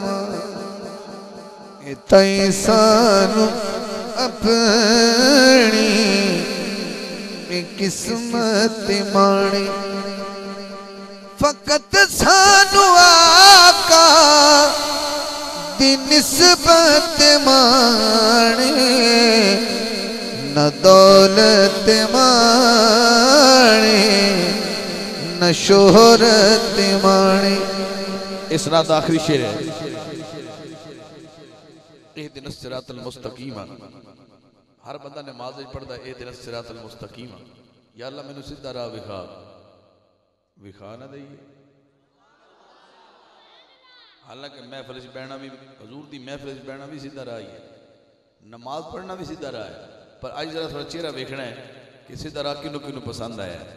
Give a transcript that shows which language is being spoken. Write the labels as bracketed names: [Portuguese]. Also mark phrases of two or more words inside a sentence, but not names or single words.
[Punjabi] تائی سانوں اپنی قسمت مانے، فقط سانوں آقا دی نسبت مانے، نہ دولت مانے نہ شہرت مانے. اس رات آخری شعر ہے. [Arabic] اهدنا الصراط المستقيم, [Punjabi] ہر بندہ نماز پڑھتا [Arabic] اهدنا الصراط المستقيم, [Punjabi] یا اللہ مینوں سیدھا راہ وکھا، وکھا نہ دئیے. حالانکہ محفل چ بہنا بھی حضور کی محفل چ بہنا بھی سیدھا راہ ہی ہے، نماز پڑھنا بھی سیدھا راہ ہے، پر اج ذرا تھوڑا چہرہ ویکھنا ہے کہ سیدھا راہ کنوں کنوں پسند آیا.